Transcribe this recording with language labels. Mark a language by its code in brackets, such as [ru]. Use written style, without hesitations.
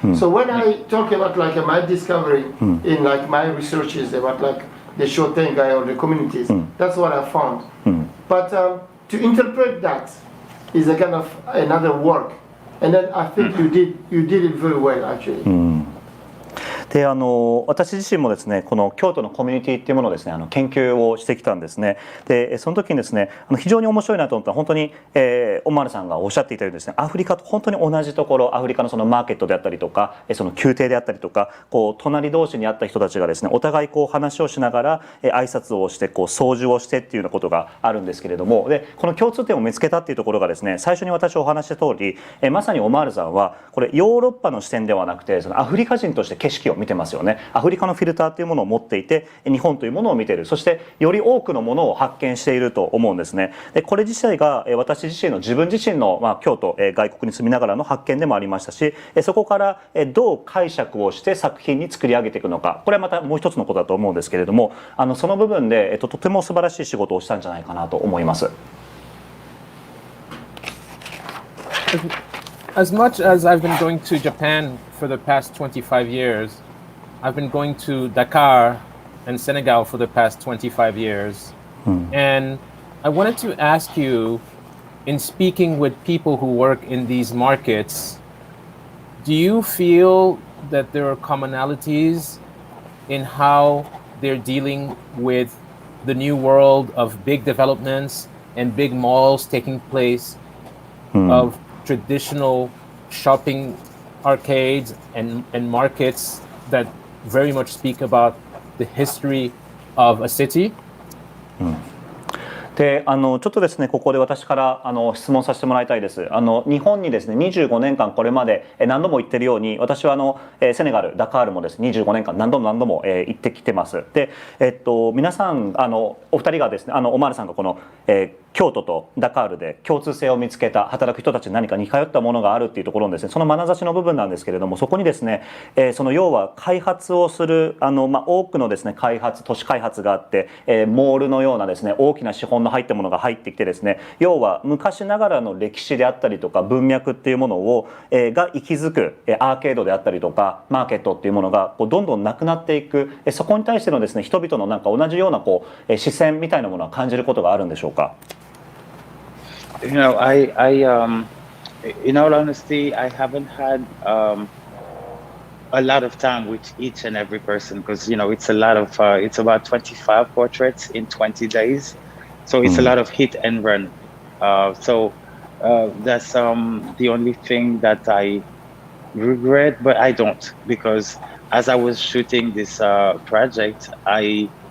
[en] So when I talk about my discovery in my researches about the Shotengai or the communities, that's what I found. But to interpret that is a kind of another work, and then I think you did it very well actually. [ja] で私自身もですねこの京都のコミュニティっていうものをですね研究をしてきたんですね。でその時にですね非常に面白いなと思ったら本当に、オマールさんがおっしゃっていたようにですね、アフリカと本当に同じところ、アフリカのそのマーケットであったりとかその宮廷であったりとか隣同士にあった人たちがですねお互い話をしながら挨拶をして操縦をしてっていうようなことがあるんですけれども、でこの共通点を見つけたっていうところがですね、最初に私お話した通りまさにオマールさんはこれヨーロッパの視点ではなくてそのアフリカ人として景色を見てますよね。アフリカのフィルターというものを持っていて日本というものを見ている、そしてより多くのものを発見していると思うんですね。でこれ自体が私自身の自分自身の、京都、外国に住みながらの発見でもありましたし、そこからどう解釈をして作品に作り上げていくのか、これはまたもう一つのことだと思うんですけれども、その部分で、とても素晴らしい仕事をしたんじゃないかなと思います。 [en] As much as I've been going to Japan for the past 25 years, I've been going to Dakar and Senegal for the past 25 years. And I wanted to ask you, in speaking with people who work in these markets, do you feel that there are commonalities in how they're dealing with the new world of big developments and big malls taking place, of traditional shopping arcades and markets that very much speak about the history of a city? [ja] でちょっとですねここで私から質問させてもらいたいです。日本にですね25年間これまで何度も言ってるように、私はセネガルダカールもですね25年間何度も行ってきてます。で皆さんお二人がですねオマールさんがこの、京都とダカールで共通性を見つけた働く人たちに何か似通ったものがあるっていうところのですねその眼差しの部分なんですけれども、そこにですね、その要は開発をする多くのですね都市開発があって、モールのようなですね大きな資本の入ったものが入ってきてですね、要は昔ながらの歴史であったりとか文脈っていうものを、が息づくアーケードであったりとかマーケットっていうものがどんどんなくなっていく、そこに対してのですね人々のなんか同じような視線みたいなものは感じることがあるんでしょうか。 [en] In all honesty, I haven't had a lot of time with each and every person because, it's a lot of, it's about 25 portraits in 20 days. So it's a lot of hit and run. So that's the only thing that I regret, but I don't, because as I was shooting this project, I